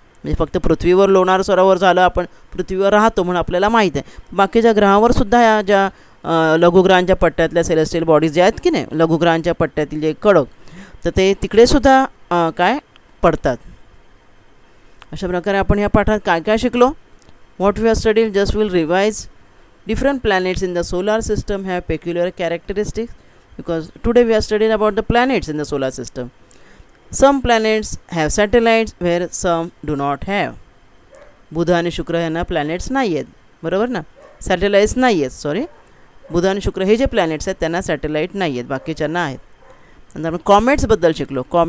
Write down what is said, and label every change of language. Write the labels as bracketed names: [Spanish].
[Marathi] म्हणजे फक्त पृथ्वीवर लोणार सरोवर झालं, आपण पृथ्वीवर राहतो म्हणून आपल्याला माहीत आहे, बाकीच्या ग्रहावर सुद्धा या ज्या लघुग्रहांच्या पट्ट्यातल्या सेलेस्टियल बॉडीज जे आहेत की नाही, लघुग्रहांच्या पट्ट्यातील जे कडक, तर ते तिकडेसुद्धा काय पडतात. अशा प्रकारे आपण ह्या पाठात काय काय शिकलो? [English] What we have studied, just will revise. Different planets in the solar system have peculiar characteristics, because today we are studying about the planets in the solar system. Some planets have satellites where some do not have. [Marathi] बुध आणि शुक्र यांना planets नाही आहेत, बरोबर ना, satellites नाही आहेत. Sorry, बुध आणि शुक्र हे जे प्लॅनेट्स आहेत त्यांना सॅटेलाइट नाही आहेत, बाकीच्यांना आहेत. नंतर आपण कॉमेट्सबद्दल शिकलो.